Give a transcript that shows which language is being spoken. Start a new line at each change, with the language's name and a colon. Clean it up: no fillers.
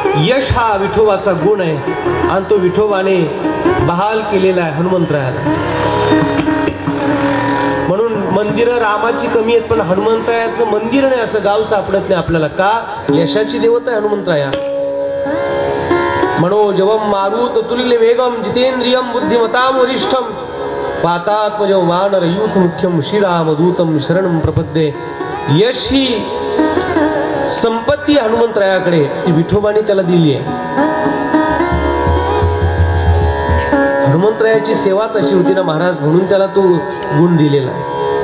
Marathi: यश हा विठोबाचा गुण आहे आणि तो विठोबाने बहाल केलेला आहे हनुमंतरायाला. म्हणून मंदिरं रामाची कमी आहेत पण हनुमंतरायाचं मंदिर नाही असं गाव सापडत नाही आपल्याला. का? यशाची देवता आहे हनुमंतराया.
Sanskrit: मनोजवम मारुत तुल्य वेगम जितेंद्रियम बुद्धिमताम वरिष्ठम पातात्मजम वानर यूथ मुख्यम श्रीराम दूतम शरणम प्रपद्ये.
Marathi: यश ही संपत्ती हनुमंतरायाकडे ती विठोबाने त्याला दिली आहे. हनुमंतरायाची सेवाच अशी होती ना महाराज, म्हणून त्याला तो गुण दिलेला आहे.